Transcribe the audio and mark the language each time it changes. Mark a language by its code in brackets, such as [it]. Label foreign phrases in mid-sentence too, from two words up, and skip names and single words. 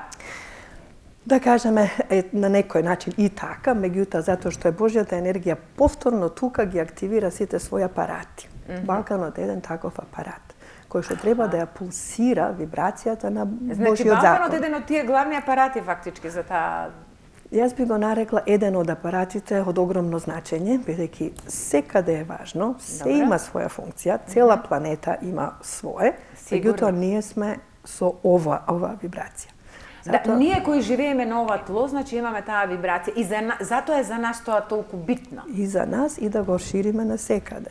[mk] Да кажеме, на некој начин и така, меѓутоа затоа што е Божјата енергија повторно тука ги активира сите своји апарати. Балканот е еден таков апарат, кој што треба да ја пулсира вибрацијата на Божјиот закон. Значи, Балканот е еден од тие главни апарати фактички за таа Јас би го нарекла еден од апаратите од огромно значење, бидејќи секаде е важно, се има своја функција, цела планета има свое, меѓутоа ние сме со ова вибрација. Да, ние кои живееме на ова тло, значи имаме таа вибрација и затоа е за нас тоа толку битно. И за нас и да го шириме на секаде.